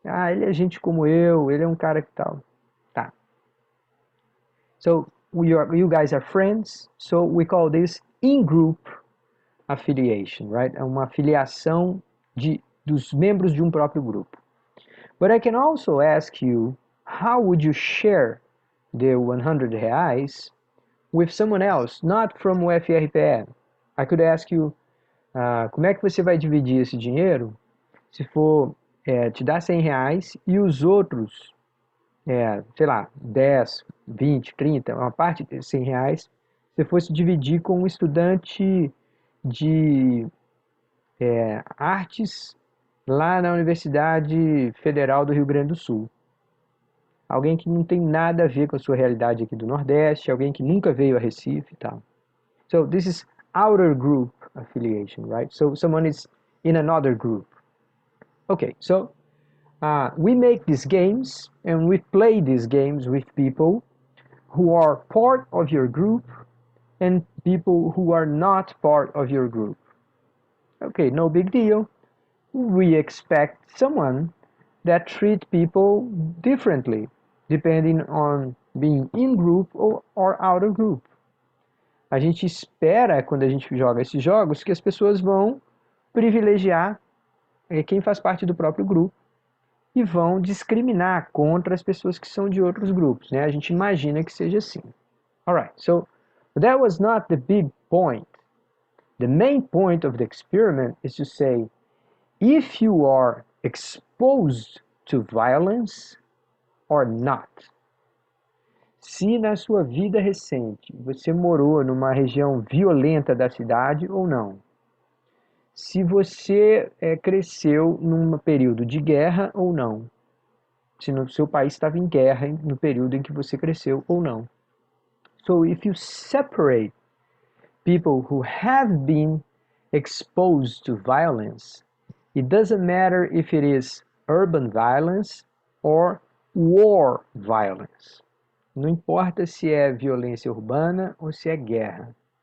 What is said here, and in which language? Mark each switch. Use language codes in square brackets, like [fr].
[pt] Ele é gente como eu, ele é um cara que tal. Tá. [en] So you guys are friends, so we call this in-group affiliation, right? [pt] É uma afiliação dos membros de um próprio grupo. [en] But I can also ask you, how would you share the 100 reais with someone else, not from o FRPE? I could ask you, [pt] como é que você vai dividir esse dinheiro se for te dar 100 reais e os outros, sei lá, 10, 20, 30, uma parte de 100 reais, se fosse dividir com um estudante de artes lá na Universidade Federal do Rio Grande do Sul. Alguém que não tem nada a ver com a sua realidade aqui do Nordeste, alguém que nunca veio a Recife e tal. [en] So this is outer group affiliation, right? So someone is in another group. Okay, so we make these games and we play these games with people who are part of your group and people who are not part of your group. Okay, no big deal. We expect someone that treat people differently depending on being in group or out of group. [pt] A gente espera, quando a gente joga esses jogos, que as pessoas vão privilegiar quem faz parte do próprio grupo e vão discriminar contra as pessoas que são de outros grupos, né? A gente imagina que seja assim. [en] Alright, so that was not the big point. The main point of the experiment is to say, if you are exposed to violence or not. [pt] Se na sua vida recente você morou numa região violenta da cidade ou não. Se você cresceu num período de guerra ou não. Se no seu país estava em guerra no período em que você cresceu ou não. [en] So if you separate people who have been exposed to violence, it doesn't matter if it is urban violence or war violence. [pt] Não importa se é violência urbana ou se é guerra.